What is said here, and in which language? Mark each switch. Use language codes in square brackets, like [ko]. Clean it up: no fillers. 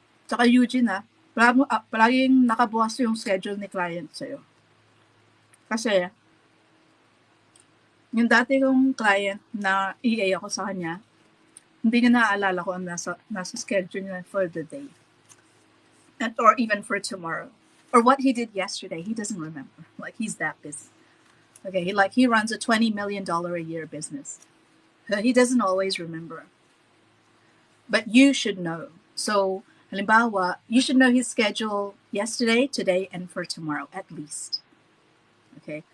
[tl] Tsaka Eugene, palaging nakabukas yung schedule ni client sa'yo. Kasi, yung dati kong client na EA ako sa kanya, hindi niya naaalala ko ang nasa schedule niya [en] for the day. Or even for tomorrow. Or what he did yesterday, he doesn't remember. Like, he's that busy. Okay, he runs a $20 million a year business. He doesn't always remember. But you should know. So, [tl] halimbawa, [en] you should know his schedule yesterday, today, and for tomorrow, at least. Okay?